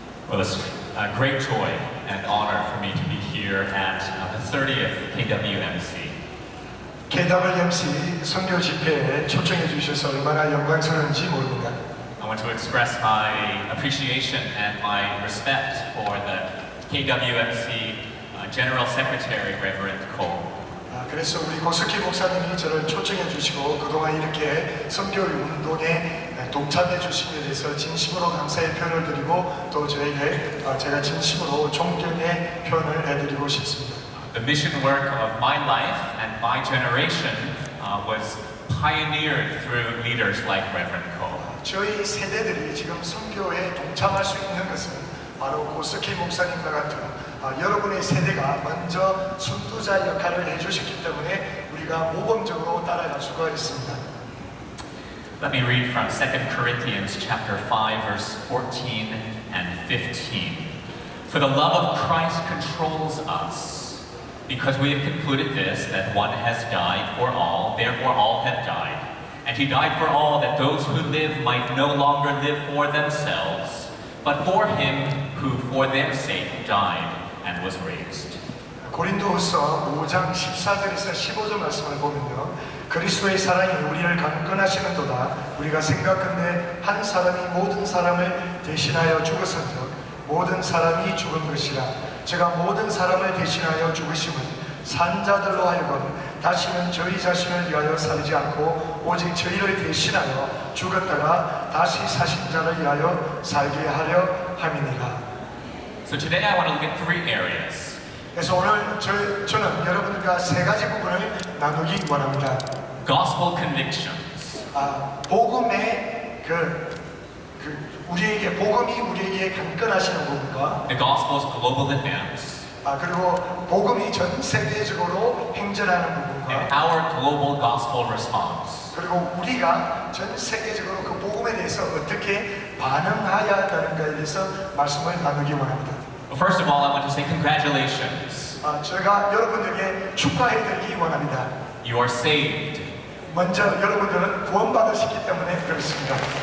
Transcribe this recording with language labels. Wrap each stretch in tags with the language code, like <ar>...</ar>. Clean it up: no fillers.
<en>Well, it's a great joy and honor for me to be here at the 30th KWMC.</en> <ko>KWMC 선교 집회에 초청해 주셔서 얼마나 영광스러운지 모릅니다.</ko> <en>I want to express my appreciation and my respect for the KWMC General Secretary, Reverend Cole.</en> <ko>그래서 우리 고스키 목사님이 저를 초청해 주시고 그동안 이렇게 선교 운동에 동참해 주신 데 대해서 진심으로 감사의 표현을 드리고, 또 저에게 제가 진심으로 존경의 표현을 해드리고 싶습니다.</ko> <en>The mission work of my life and my generation was pioneered through leaders like Reverend Cole.</en> <ko>저희 세대들이 지금 선교에 동참할 수 있는 것은 바로 고스키 목사님과 같은 여러분의 세대가 먼저 선두자 역할을 해주셨기 때문에 우리가 모범적으로 따라갈 수가 있습니다.</ko> <en>Let me read from 2 Corinthians chapter 5 verse 14 and 15. For the love of Christ controls us, because we have concluded this, that one has died for all, therefore all have died. And he died for all, that those who live might no longer live for themselves, but for him who for their sake died and was raised.</en> <ko>고린도후서 5장 14절에서 15절 말씀을 보면요, 그리스도의 사랑이 우리를 강건하시는도다. 우리가 생각건대 한 사람이 모든 사람을 대신하여 죽었은즉 모든 사람이 죽은 것이라. 제가 모든 사람을 대신하여 죽으심은 산자들로 하여금 다시는 저희 자신을 위하여 살지 않고 오직 저희를 대신하여 죽었다가 다시 사신 자를 위하여 살게 하려 함이니라.</ko> <en>So today I want to look at three areas.</en> <ko>그래서 오늘 저는 여러분들과 세 가지 부분을 나누기 원합니다.</ko> <en>Gospel convictions.</en> <ko>복음의 우리에게 복음이 우리에게 강건하시는 부분과</ko> <en>The gospel's global advance.</en> <ko>그리고 복음이 전 세계적으로 행전하는</ko> <en>And</en> <ko>부분과</ko> <en>our global gospel response.</en> <ko>그리고 우리가 전 세계적으로 그 복음에 대해서 어떻게 반응해야 하는가에 대해서 말씀을 나누기 원합니다.</ko> <en>Well, first of all, I want to say congratulations.</en> <ko>제가 여러분들에게 축하해드리기 원합니다.</ko> <en>You are saved.</en> <ko>먼저 여러분들은 구원받으셨기 때문에 그렇습니다.</ko>